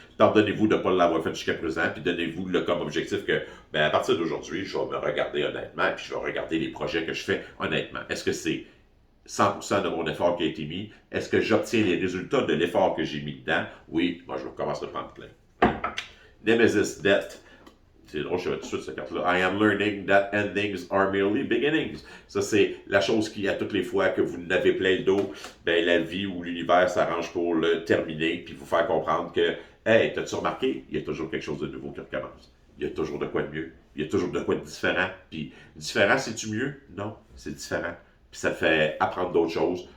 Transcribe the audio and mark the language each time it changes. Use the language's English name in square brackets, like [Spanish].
[French] Pardonnez-vous de ne pas l'avoir fait jusqu'à présent, puis donnez-vous comme objectif que, à partir d'aujourd'hui, je vais me regarder honnêtement, puis je vais regarder les projets que je fais honnêtement. Est-ce que c'est 100% de mon effort qui a été mis? Est-ce que j'obtiens les résultats de l'effort que j'ai mis dedans? Oui, moi je commence à prendre plein. Nemesis Death. C'est drôle, je vais tout de suite cette carte-là. [English] I am learning that endings are merely beginnings. [French] Ça, c'est la chose qui, à toutes les fois que vous n'avez plein le dos, la vie ou l'univers s'arrange pour le terminer, puis vous faire comprendre que, hey, t'as-tu remarqué? Il y a toujours quelque chose de nouveau qui recommence. Il y a toujours de quoi de mieux. Il y a toujours de quoi de différent. Puis, différent, c'est-tu mieux? Non, c'est différent. Puis ça fait apprendre d'autres choses.